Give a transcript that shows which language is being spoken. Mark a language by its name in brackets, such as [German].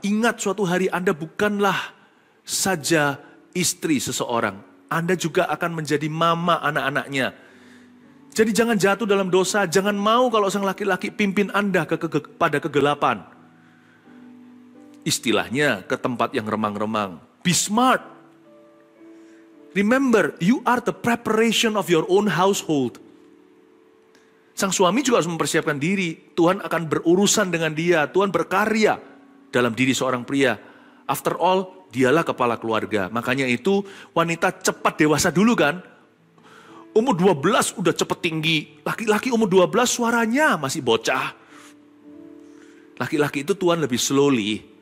[Indonesian] Ingat suatu hari Anda bukanlah saja istri seseorang. Anda juga akan menjadi mama anak-anaknya. Jadi jangan jatuh dalam dosa. Jangan mau kalau sang laki-laki pimpin Anda pada kegelapan. Istilahnya ke tempat yang remang-remang. [English] Be smart. Remember, you are the preparation of your own household. [Indonesian] Sang suami juga harus mempersiapkan diri. Tuhan akan berurusan dengan dia. Tuhan berkarya dalam diri seorang pria. [English] After all, [Indonesian] dialah kepala keluarga. Makanya itu wanita cepat dewasa dulu kan. Umur 12 udah cepet tinggi. Laki-laki umur 12 suaranya masih bocah. Laki-laki itu Tuhan lebih slowly.